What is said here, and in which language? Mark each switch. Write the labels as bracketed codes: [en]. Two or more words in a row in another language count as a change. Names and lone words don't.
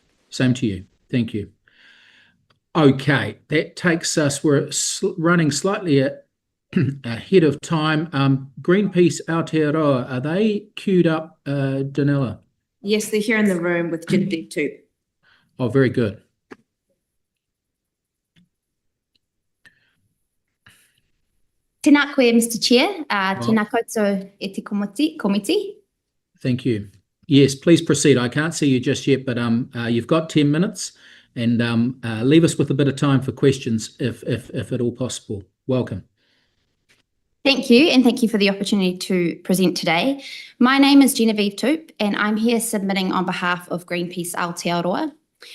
[en] Same to you. Thank you. Okay, that takes us, we're running slightly ahead of time. Greenpeace Aotearoa, are they queued up, Danella? Yes, they're here in the room with Genevieve too. Oh, very good. [mi] Tēnā koe, [en] Mr. Chair. [mi] Tēnā koutou e te komiti. [en] Thank you. Yes, please proceed. I can't see you just yet, but you've got 10 minutes, and leave us with a bit of time for questions if at all possible. Welcome. Thank you, and thank you for the opportunity to present today. My name is Genevieve Toop, and I'm here submitting on behalf of Greenpeace Aotearoa.